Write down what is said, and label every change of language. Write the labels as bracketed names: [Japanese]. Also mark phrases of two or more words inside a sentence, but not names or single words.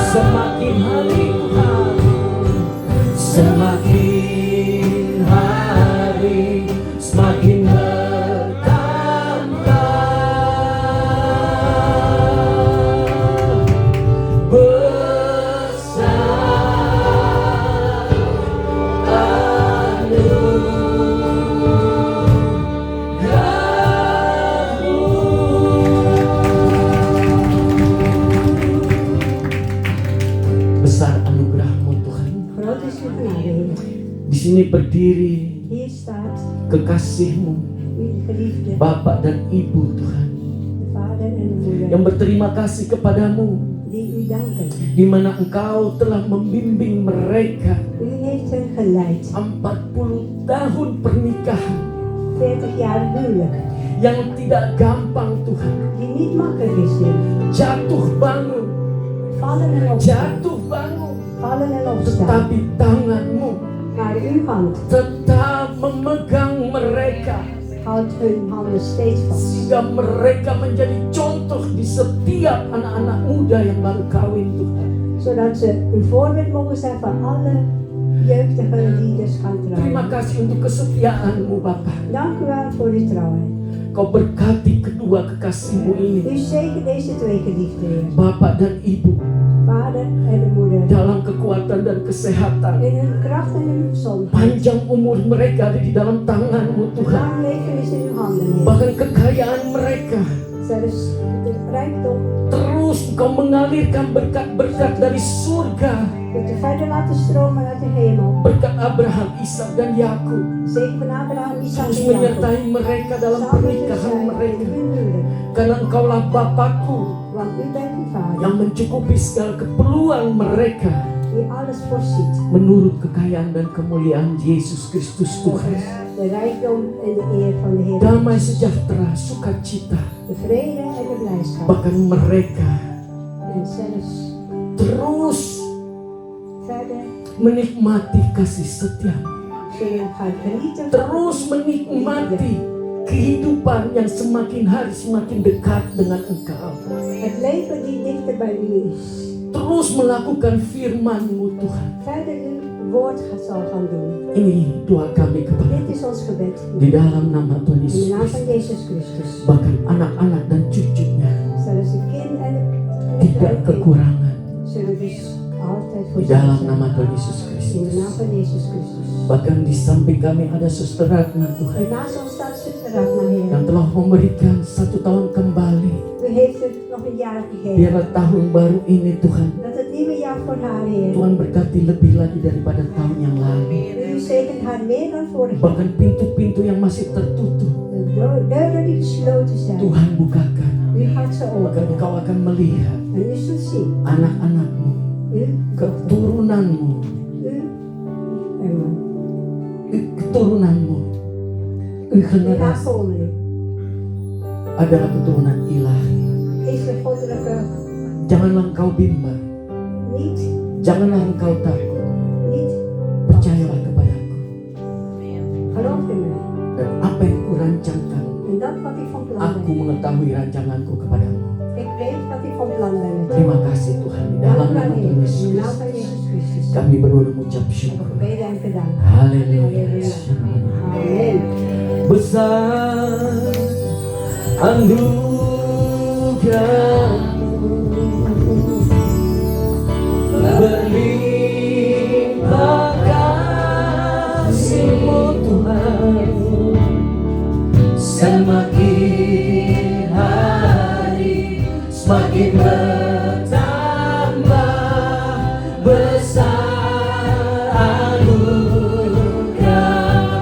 [Indonesian] Semakin hari Tuhan, semakin hari semakin bertambah besar anugerah-Mu. Besar anugerah-Mu Tuhan. [Dutch] Groot is uw genade. [Indonesian] Di sini berdiri [Dutch] Hier staat [Indonesian] kekasih-Mu, [Dutch] uw geliefde [Indonesian] Bapak dan Ibu Tuhan, [Dutch] de vader en de moeder [Indonesian] yang berterima kasih kepadamu, [Dutch] die u danken. [Indonesian] di mana Engkau telah membimbing mereka [Dutch] U heeft hen geleid. [Indonesian] 40 tahun pernikahan [Dutch] 40 jaar huwelijk. [Indonesian] yang tidak gampang Tuhan. [Dutch] Die niet makkelijk is nu. [Indonesian] Jatuh bangun, [Dutch] Vallen en opstaan. [Indonesian] jatuh bangun, [Dutch] Vallen en opstaan. [Indonesian] tetapi tangan-Mu [Dutch] Maar uw hand [Indonesian] tetap memegang mereka, [Dutch] houdt hun handen steeds vast. [Indonesian] sehingga mereka menjadi contoh di setiap anak-anak muda yang baru kawin Tuhan. [Dutch] Zodat ze een voorbeeld mogen zijn voor alle jeugdige leaders gaan [Indonesian] Terima [Dutch] trouwen. [Indonesian] kasih untuk kesetiaan-Mu Bapa. [Dutch] Dank u wel voor uw trouwheid. [Indonesian] Kau berkati kedua kekasih-Mu ini, [Dutch] U zegen deze twee geliefden, Heer. [Indonesian] Bapak dan Ibu, [Dutch] Vader en de moeder. [Indonesian] dalam kekuatan dan kesehatan. [Dutch] In hun kracht en hun gezondheid. [Indonesian] Panjang umur mereka ada di dalam tangan-Mu Tuhan. [Dutch] Lang leven is in uw handen, Heer. [Indonesian] Bahkan kekayaan mereka, [Dutch] Zelfs de rijkdom [Indonesian] terus Engkau mengalirkan berkat-berkat dari surga. [Dutch] kunt u verder laten stromen uit de hemel. [Indonesian] Berkat Abraham, Ishak dan Yakub [Dutch] Zegen van Abraham, Isaac [Indonesian] terus [Dutch] en Jacob. [Indonesian] menyertai mereka dalam [Dutch] Samen met [Indonesian] pernikahan [Dutch] zijn in [Indonesian] mereka. [Dutch] hun huwelijk. [Indonesian] Karena Engkaulah Bapakku [Dutch] Want u bent uw vader, [Indonesian] yang mencukupi segala keperluan mereka [Dutch] die alles voorziet. [Indonesian] menurut kekayaan dan kemuliaan Yesus Kristus Tuhan. [Dutch] De rijkdom en de eer van de Heer. [Indonesian] Damai sejahtera, sukacita, [Dutch] De vrede en de blijdschap. [Indonesian] bahkan mereka [Dutch] En zelfs [Indonesian] terus [Dutch] verder [Indonesian] menikmati kasih setia-Mu, [Dutch] zullen gaan genieten van [Indonesian] terus menikmati kehidupan yang semakin hari semakin dekat dengan Engkau, [Dutch] het leven die dichter bij u is. [Indonesian] terus melakukan firman-Mu Tuhan. [Dutch] Verder uw woord zal gaan doen. [Indonesian] Ini doa kami kepada [Dutch] Dit is ons gebed. [Indonesian] di dalam nama Tuhan [Dutch] In de [Indonesian] Yesus [Dutch] naam [Indonesian] Kristus. [Dutch] van Jezus Christus. [Indonesian] Bahkan anak-anak dan cucunya [Dutch] Zelfs de kind en [Indonesian] tidak [Dutch] de [Indonesian] kekurangan [Dutch] zullen dus altijd [Indonesian] di [Dutch] voorzien [Indonesian] dalam [Dutch] zijn. [Indonesian] nama Tuhan Yesus [Dutch] In de [Indonesian] Kristus. [Dutch] naam van Jezus Christus. [Indonesian] Bahkan di samping kami ada Suster Ratna Tuhan [Dutch] En naast ons staat zuster Ratna, Heer. [Indonesian] yang telah memberikan 1 tahun kembali. [Dutch] U heeft het nog een jaar gegeven. [Indonesian] Biarlah tahun baru ini Tuhan, [Dutch] Dat het nieuwe jaar voor haar, Heer. [Indonesian] Tuhan berkati lebih lagi daripada tahun yang lalu. [Dutch] U zegent haar meer dan vorig jaar. [Indonesian] Bahkan pintu-pintu yang masih tertutup, [Dutch] De deuren die gesloten zijn. [Indonesian] Tuhan bukakan. [Dutch] U gaat ze [Indonesian] Maka [Dutch] openen. [Indonesian] engkau akan melihat [Dutch] En u zult zien. [Indonesian] anak-anakmu, [Dutch] U, [Indonesian] keturunanmu, keturunanmu, [Dutch] uw [Indonesian] generasi [Dutch] nakomeling. [Indonesian] adalah keturunan ilahi. [Dutch] Is de goddelijke [Indonesian] Janganlah engkau bimbang, [Dutch] niet, [Indonesian] janganlah engkau takut. [Dutch] niet. [Indonesian] Percayalah kepadaku. [Dutch] Geloof in mij. [Indonesian] Dan apa yang kurancangkan, [Dutch] En dat wat ik van plan [Indonesian] aku [Dutch] ben. [Indonesian] mengetahui rancanganku kepadamu. [Dutch] Ik weet wat ik van plan ben. [Indonesian] Terima kasih Tuhan, di dalam [Dutch] Dank u [Indonesian] nama [Dutch] wel, [Indonesian] Tuhan [Dutch] Heer. [Indonesian] Yesus [Dutch] In de naam [Indonesian] Kristus. [Dutch] van Jezus Christus. [Indonesian] Kami berdua mengucap syukur. [Dutch] Gebeden en gedaan. [Indonesian] Haleluya. [Dutch] Amen. [Indonesian] Besar anugerah-Mu, berlimpah kasih-Mu Tuhan, semakin hari semakin bertambah besar anugerah.